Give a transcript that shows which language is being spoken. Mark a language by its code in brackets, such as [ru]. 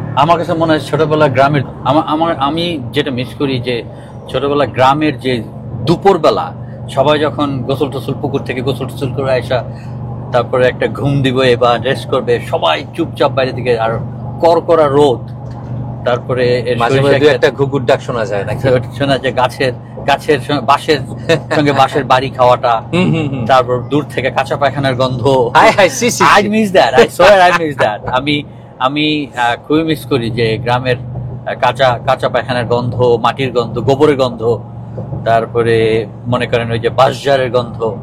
[bn] আমার কাছে মনে হয় ছোটবেলা গ্রামের, আমি যেটা মিস করি যে ছোটবেলা গ্রামের যে দুপুরবেলা সবাই যখন গোসল টোসল, পুকুর থেকে গোসল টোসল করে আসা, তারপরে একটা ঘুম দিবে বা রেস্ট করবে, সবাই চুপচাপ বাইরে দিকে, আর করকরা রোদ, তারপরে মাঝে মাঝে দু একটা ঘুঘুর ডাক শোনা যায় নাকি, শোনা যায় গাছের বাঁশের সঙ্গে বাঁশের বাড়ি খাওয়াটা, তারপর দূর থেকে কাঁচা পায়খানার গন্ধ। [en] I miss that, I swear I miss that. [bn] আমি খুবই মিস করি যে গ্রামের কাঁচা পায়খানার গন্ধ, মাটির গন্ধ, গোবরের গন্ধ, তারপরে মনে করেন ওই যে বাঁশঝাড়ের গন্ধ।